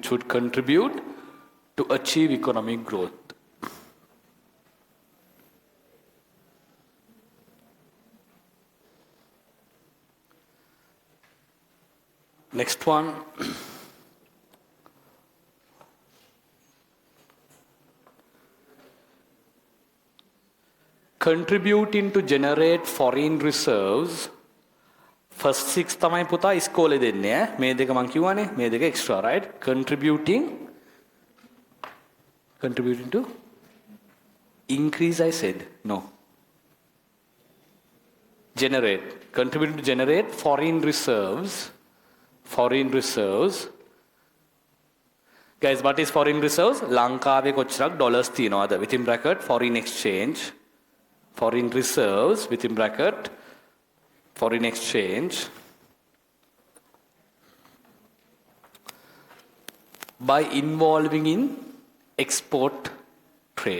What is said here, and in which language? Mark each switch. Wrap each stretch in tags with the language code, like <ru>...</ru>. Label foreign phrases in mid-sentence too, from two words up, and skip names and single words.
<en>Next one. Contributing to generate foreign reserves.</en> <si>First 6 තමයි පුතා ඉස්කෝලේ දෙන්නේ ඈ. මේ දෙක මං කියවනේ. මේ දෙක</si> <en>extra, right? Contributing to increase, I said. No. Contributing to generate foreign reserves. Guys, what is foreign reserves?</en> <si>ලංකාවේ කොච්චරක් dollars තියනවද?</si> <en>Within bracket foreign exchange. Foreign reserves, within bracket, foreign exchange, by involving in export trade.</en>